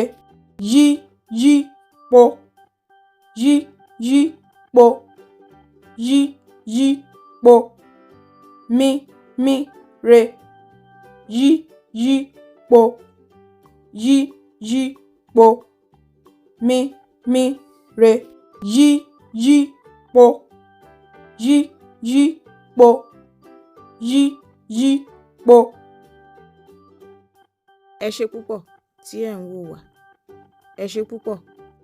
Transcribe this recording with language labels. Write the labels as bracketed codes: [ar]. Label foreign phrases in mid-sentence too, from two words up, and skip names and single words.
[yo] yí yí po, yí yí po, yí yí po, mí mí re, yí yí po, yí yí po, mí mí re, yí yí po, yí yí po, yí yí po. Ẹ ṣé púpọ̀ tí ẹ̀ ń wò wá. Ẹ ṣé púpọ̀.